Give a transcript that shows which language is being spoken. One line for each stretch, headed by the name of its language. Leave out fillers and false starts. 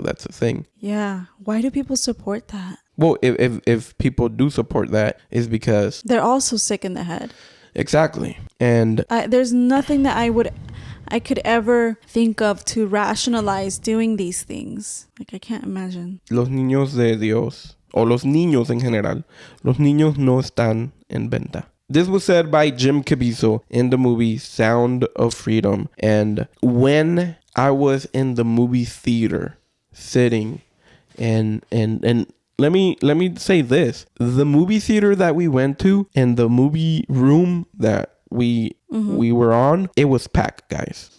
English: That's a thing. Yeah. Why do people support that? Well, if people do support that, is because they're also sick in the head. Exactly. And there's nothing that I could ever think of to rationalize doing these things. Like, I can't imagine.
Spanish: Los niños de Dios, o los niños en general, los niños no están en venta.
English: This was said by Jim Caviezel in the movie Sound of Freedom. And when I was in the movie theater sitting and let me say this, the movie theater that we went to and the movie room that we were on, it was packed, guys.